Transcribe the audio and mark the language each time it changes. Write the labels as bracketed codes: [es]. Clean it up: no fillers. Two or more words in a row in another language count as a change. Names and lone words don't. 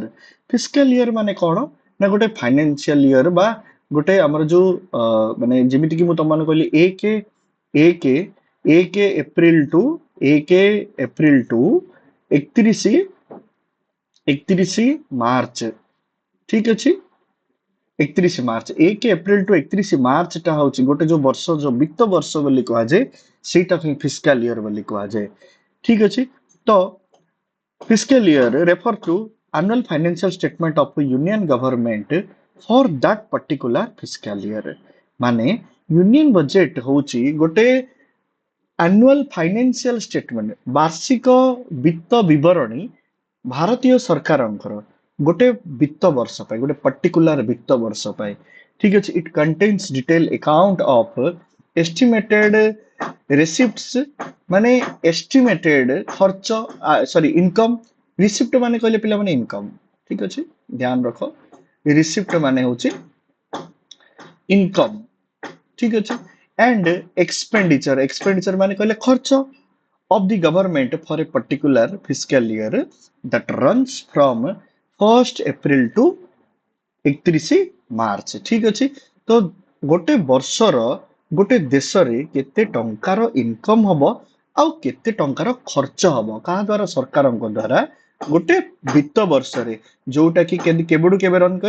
[en] fiscal year [or] ମାନେ କଣ ନା ଗୋଟେ [en] financial year, [or] ବା ଗୋଟେ ଆମର ଯୋଉ ମାନେ ଯେମିତିକି ମୁଁ ତମମାନଙ୍କୁ କହିଲି ଏକ ଏକ [en] April to 31 March, [or] ଠିକ ଅଛି। 31 ମାର୍ଚ୍ଚ, 1 [en] April to [or] 31 ମାର୍ଚ୍ଚଟା ହଉଛି ଗୋଟେ ଯୋଉ ବର୍ଷ, ଯୋଉ ବିତ୍ତ ବର୍ଷ ବୋଲି କୁହାଯାଏ, ସେଇଟାକୁ ହିଁ [en] fiscal year [or] ବୋଲି କୁହାଯାଏ, ଠିକ ଅଛି। [en] ତ fiscal year refer to annual financial statement of a union government for that particular fiscal year। [or] ମାନେ [en] union budget [or] ହଉଛି ଗୋଟେ [en] annual financial statement, [or] ବାର୍ଷିକ ବିତ୍ତ ବିବରଣୀ ଭାରତୀୟ ସରକାରଙ୍କର ଗୋଟେ ବିତ୍ତ ବର୍ଷ ପାଇଁ, ଗୋଟେ ପର୍ଟିକୁଲାର ବିତ୍ତ ବର୍ଷ ପାଇଁ, ଠିକ ଅଛି। [en] it contains detail account of estimated receipts, ମାନେ ଏଷ୍ଟିମେଟେଡ ଖର୍ଚ୍ଚ, sorry income. [or] ରିସିପ୍ଟ ମାନେ କହିଲେ ପିଲାମାନେ ଇନକମ, ଠିକ ଅଛି, ଧ୍ୟାନ ରଖ। ରିସିପ୍ଟ ମାନେ ହଉଛି ଇନକମ, ଠିକ ଅଛି। [en] and expenditure [or] ମାନେ କହିଲେ ଖର୍ଚ୍ଚ [en] of the government for a particular fiscal year that runs from 1st April to 31 ମାର୍ଚ୍ଚ, [or] ଠିକ ଅଛି। ତ ଗୋଟେ ବର୍ଷର ଗୋଟେ ଦେଶରେ କେତେ ଟଙ୍କାର ଇନକମ ହବ, ଆଉ କେତେ ଟଙ୍କାର ଖର୍ଚ୍ଚ ହବ କାହା ଦ୍ଵାରା? ସରକାରଙ୍କ ଦ୍ଵାରା, ଗୋଟେ ବିତ୍ତ ବର୍ଷରେ, ଯୋଉଟା କି କେବେଠୁ କେବେ ରନ କରେ?